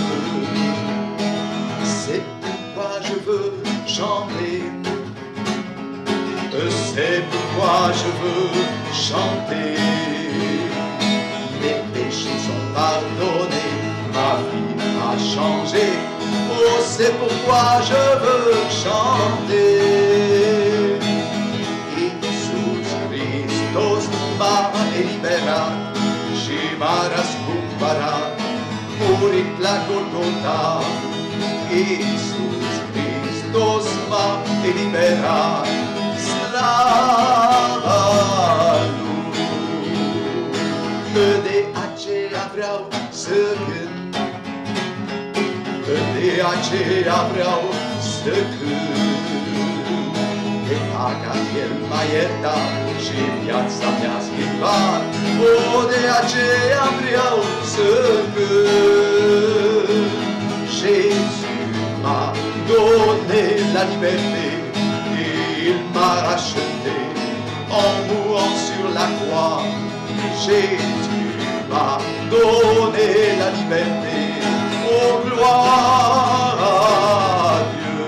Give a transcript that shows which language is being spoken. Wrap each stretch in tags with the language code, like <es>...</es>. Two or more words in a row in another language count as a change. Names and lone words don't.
<fr>C'est pourquoi je veux chanter, c'est pourquoi je veux chanter. Mes péchés sont pardonnés, ma vie a changé, oh c'est pourquoi je veux chanter.</fr> <ro>e liberat, Shimaras Kumparat, murit la Golgotha, Iisus Hristos m-a eliberat, slavă Lui. De aceea vreau să cânt, de aceea vreau să cânt, că dacă El m-a iertat și viața mi-a schimbat, de aceea vreau să cânt.</ro> <fr>Jésus m'a donné la liberté, il m'a racheté en mourant sur la croix. Jésus m'a donné la liberté, oh gloire à Dieu.</fr>